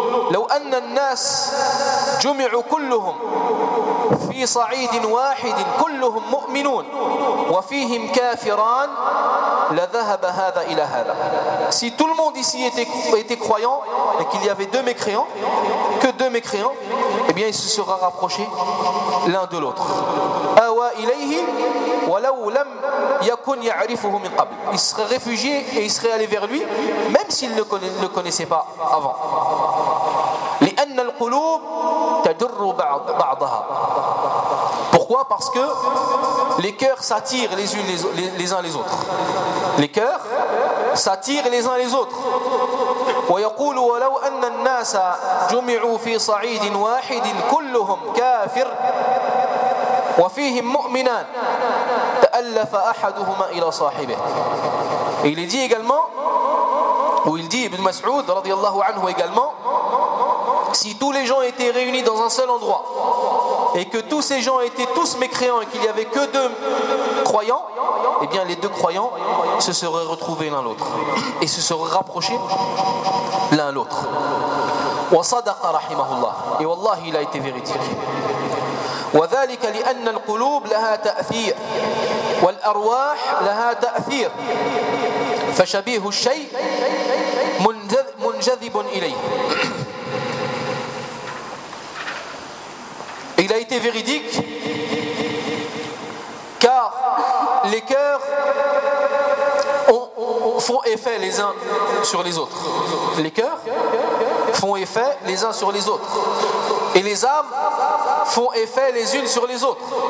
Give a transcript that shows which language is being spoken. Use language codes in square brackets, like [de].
[ar] لو أن الناس جمعوا كلهم في صعيد واحد كلهم مؤمنون وفيهم كافران لذهب هذا إلى هذا. [fr] Si tout le monde ici était croyant et qu'il y avait deux mécréants, que deux mécréants, eh bien il se sera rapproché l'un de l'autre. [ar] أوى إليه ولو لم يكن يعرفه من قبل. [fr] Il serait réfugié et il serait allé vers lui même s'il ne le connaissait pas avant. [ar] لأن القلوب تدر بعضها. [fr] Pourquoi? Parce que les cœurs s'attirent les unes les uns les autres. Les cœurs s'attirent les uns les autres. [ar] ويقول ولو أن الناس جمعوا في صعيد واحد كلهم كافر وفيهم مؤمنان تألف أحدهما إلى صاحبه. [fr] Il dit également, ou il dit Ibn Mas'ud رضي الله عنه également, si tous les gens étaient réunis dans un seul endroit et que tous ces gens étaient tous mécréants et qu'il n'y avait que deux croyants, eh bien les deux croyants se seraient retrouvés l'un l'autre et se seraient rapprochés l'un l'autre. [ar] وَصَدَقَ رَحِمَهُ اللَّهِ. [fr] Et Wallahi, il a été véridique. [ar] وذلك لأن القلوب لها تأثير والأرواح لها تأثير فشبيه الشيء منجذب إليه. [fr] Il a été véridique, car les cœurs font effet les uns sur les autres. Les cœurs font effet les uns sur les autres. Et les âmes font effet les unes sur les autres.